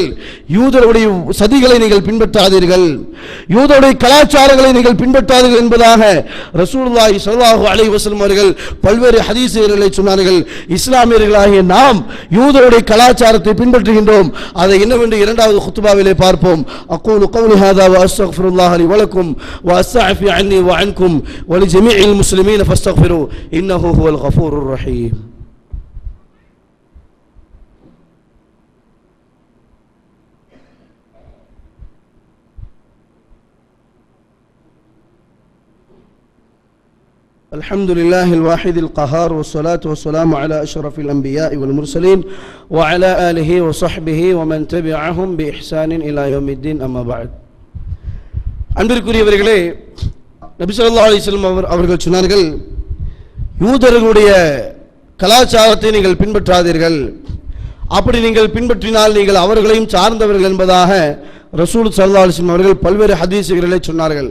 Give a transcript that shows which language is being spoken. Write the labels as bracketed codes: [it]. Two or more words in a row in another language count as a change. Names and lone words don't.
[ta] யூதருடைய சதிகளை நீங்கள் பின்பற்றாதீர்கள், யூதருடைய கலாச்சாரங்களை நீங்கள் பின்பற்றாதீர்கள் என்பதாக [ar] رسول الله صلى الله عليه وسلم [ta] அவர்கள் பல்வேறு ஹதீஸ்களை சொன்னார்கள். இஸ்லாமியர்களாகிய நாம் யூதருடைய கலாச்சாரத்தை பின்பற்றுகின்றோம். அதை என்னவென்று இரண்டாவது குத்பாவிலே பார்ப்போம். [ar] أقول قولي هذا وأستغفر الله لي ولكم وأستعفي عني وعنكم ولجميع المسلمين فاستغفروه إنه هو الغفور الرحيم. الحمد لله الواحد القهار والصلاة والسلام على أشرف الأنبياء والمرسلين وعلى آله وصحبه ومن تبعهم بإحسان إلى يوم الدين أما بعد. [ta] அன்பிற்குரியவர்களே, நபி [ar] صلى الله عليه وسلم [ta] அவர்கள் சொன்னார்கள், யூதர்களுடைய கலாச்சாரத்தை நீங்கள் பின்பற்றாதீர்கள், அப்படி நீங்கள் பின்பற்றினால் நீங்கள் அவர்களையும் சார்ந்தவர்கள் என்பதாக [ar] رسول صلى الله عليه وسلم [ta] அவர்கள் பல்வேறு ஹதீஸ்களை சொன்னார்கள்.